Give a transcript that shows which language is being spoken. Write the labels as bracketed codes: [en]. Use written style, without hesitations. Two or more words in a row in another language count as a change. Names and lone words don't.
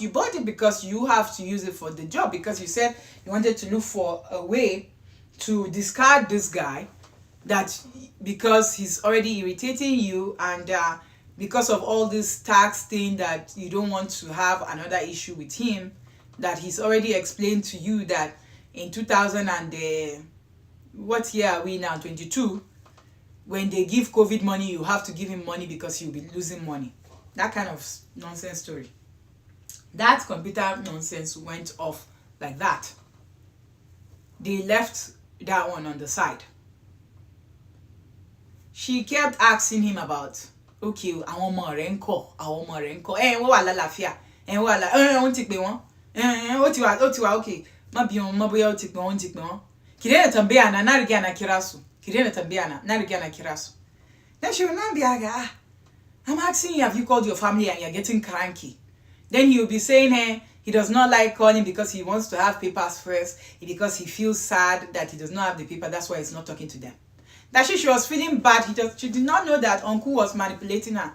[en] You bought it because you have to use it for the job. Because you said you wanted to look for a way to discard this guy, that because he's already irritating you, and because of all this tax thing, that you don't want to have another issue with him, that he's already explained to you that in 2000 and what year are we now, 22, when they give COVID money, you have to give him money because you'll be losing money. That kind of nonsense story. That computer nonsense went off like that. They left that one on the side. She kept asking him about, okay, [yo] àwọn ọmọ rẹ̀ ńkọ́, àwọn ọmọ rẹ̀ ńkọ́, wọ́n wà lálàáfíà, wọ́n wà lá, wọ́n ti pè wọ́n, ó ti wà okay. Mabion maboya tikno. Kirena tambia na narigia na kirasu. Kirena tambia na narigia na kirasu. [en] Then she will not be like, I'm asking you, have you called your family and you're getting cranky? Then he'll be saying, hey, he does not like calling because he wants to have papers first, because he feels sad that he does not have the paper. That's why he's not talking to them. That she was feeling bad. She did not know that uncle was manipulating her.